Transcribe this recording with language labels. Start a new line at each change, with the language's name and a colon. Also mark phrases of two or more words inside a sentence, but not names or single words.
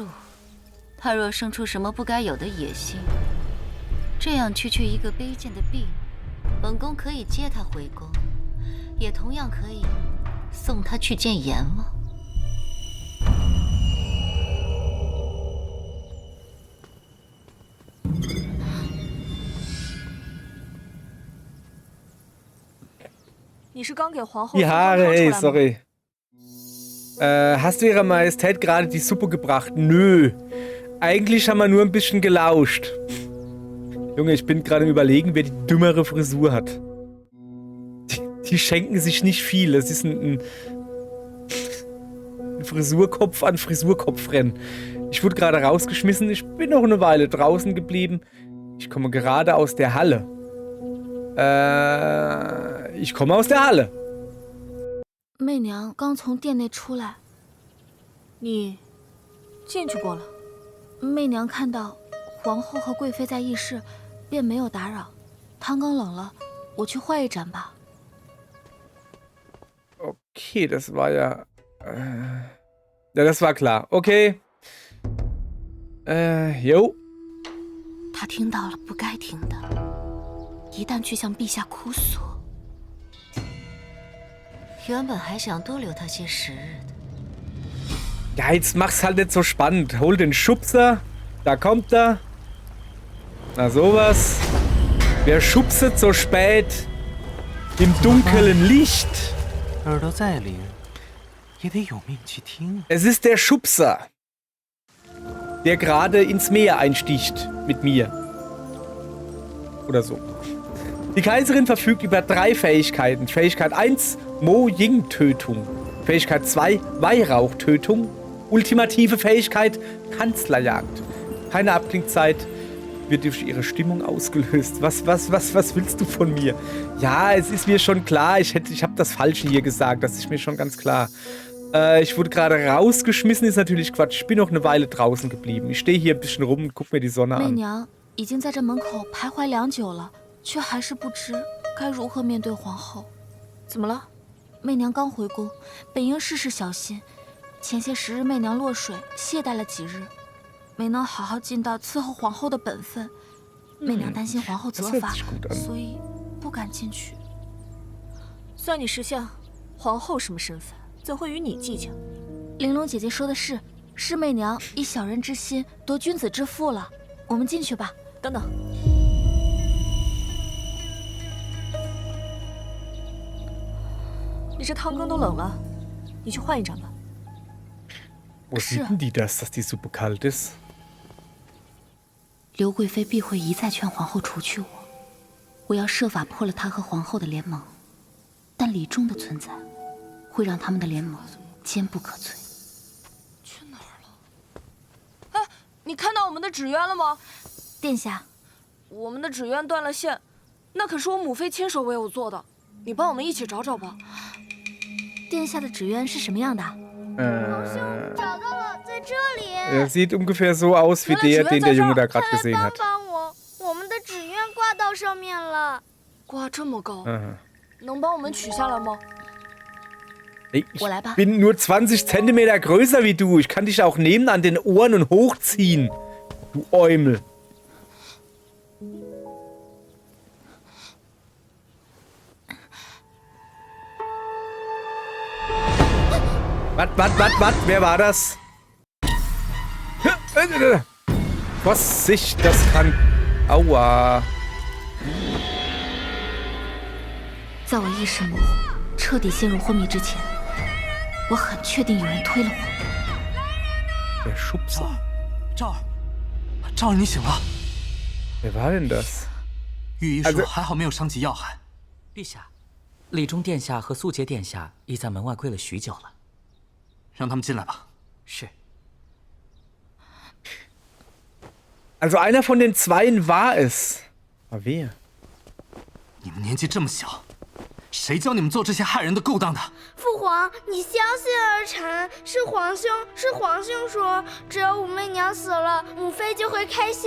Chinese: 她若生出什么不该有的野心，这样区区一个卑贱的婢女，本宫可以接她回宫，也同样可以送她去见阎王。你是刚给皇后
German: Die
Chinese: 送汤
German: Haare,
Chinese: 出
German: ey,
Chinese: 来吗？
German: sorry. Hast du Ihrer Majestät gerade die Suppe gebracht? Nö. Eigentlich haben wir nur ein bisschen gelauscht. Junge, ich bin gerade im Überlegen, wer die dümmere Frisur hat. Die schenken sich nicht viel. Das ist ein Frisurkopf an Frisurkopfrennen. Ich wurde gerade rausgeschmissen. Ich bin noch eine Weile draußen geblieben. Ich komme gerade aus der Halle. Ich komme aus der Halle.
Chinese: 媚娘刚从殿内出来，你进去过了？媚娘看到皇后和贵妃在议事，便没有打扰。汤刚冷了，我去换一盏吧。
German: Okay, das war ja... ja, das war klar. Okay. Jo.
Chinese: 她听到了不该听的，一旦去向陛下哭诉，原本还想多留她些时日的。
German: Ja, jetzt mach's halt nicht so spannend. Hol den Schubser. Da kommt er. Na sowas. Wer schubset so spät im dunklen Licht?
Chinese: 耳朵再灵，也得有命去听。
German: Es ist der Schubser. der gerade ins Meer einsticht mit mir. Oder so. Die Kaiserin verfügt über 3 Fähigkeiten. Fähigkeit 1, Mo-Ying-Tötung. Fähigkeit 2, Weihrauch-Tötung. Ultimative Fähigkeit, Kanzlerjagd. Keine Abklingzeit, wird durch ihre Stimmung ausgelöst. Was willst du von mir? Ja, es ist mir schon klar, ich habe das Falsche hier gesagt, das ist mir schon ganz klar. Ich wurde gerade rausgeschmissen, ist natürlich Quatsch. Ich bin noch eine Weile draußen geblieben. Ich stehe hier ein bisschen rum und gucke mir die Sonne
Chinese: 媚
German: an.
Chinese: 娘已经在这门口徘徊良久了，却还是不知该如何面对皇后。怎么了？媚娘刚回宫，本应事事小心。前些时日，媚娘落水，懈怠了几日，没能好好尽到伺候皇后的本分。媚娘担心皇后责罚，所以不敢进去。算你识相，皇后什么身份，怎会与你计较？玲珑姐姐说的是，是媚娘以小人之心夺君子之腹了。我们进去吧。等等，你这汤羹都冷了，你去换一盏吧。
German: Wo sieht denn die das, dass die Suppe kalt ist?
Chinese: 刘贵妃必会一再劝皇后除去我，我要设法破了她和皇后的联盟。但李忠的存在，会让他们的联盟坚不可摧。去哪儿了？哎，你看到我们的纸鸢了吗？殿下，我们的纸鸢断了线，那可是我母妃亲手为我做的，你帮我们一起找找吧。殿下的纸鸢是什么样的？找到了，在这里。
German: Er sieht ungefähr so aus wie der, den der Junge da gerade gesehen hat.
Chinese: 帮我，我们的纸鸢挂到上面了。挂这么高，能帮我们取下来吗？
German: Ey, ich bin nur 20 Zentimeter größer wie du. Ich kann dich auch nehmen an den Ohren und hochziehen. Du Eumel. Was? Wer war das? Vorsicht, das kann... Aua.
Chinese: 在我意识模糊、彻底陷入昏迷之前，我很确定有人推了我。
German: Der Schubser.
Chinese: 赵儿，你醒了。
German: Wer war denn das?
Chinese: 御医说还好没有伤及要害。陛下，李忠殿下和素洁殿下已在门外跪了许久了。让他们进来吧。是。
German: Also einer von den Zweien war es. Aber wer?
Chinese: 你们年纪这么小，谁教你们做这些害人的勾当的？父皇，你相信儿臣，是皇兄说，只要武媚娘死了，母妃就会开心。